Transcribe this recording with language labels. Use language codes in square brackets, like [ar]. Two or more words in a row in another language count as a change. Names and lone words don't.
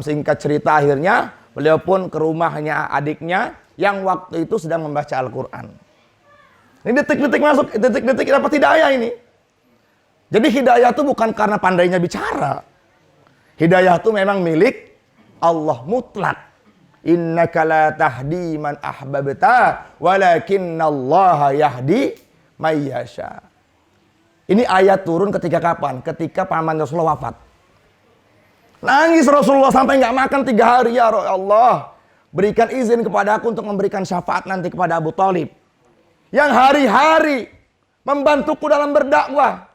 [id] Singkat cerita akhirnya beliau pun ke rumahnya adiknya yang waktu itu sedang membaca Al-Quran. Ini detik-detik dapat hidayah ini. Jadi hidayah itu bukan karena pandainya bicara. Hidayah itu memang milik Allah mutlak. [ar] إنك لا تهدي من أحببت ولكن الله يهدي من يشاء. [id] Ini ayat turun ketika kapan? Ketika paman Rasulullah wafat. Nangis Rasulullah sampai nggak makan 3 hari. Ya Allah, berikan izin kepada aku untuk memberikan syafaat nanti kepada Abu Thalib yang hari-hari membantuku dalam berdakwah.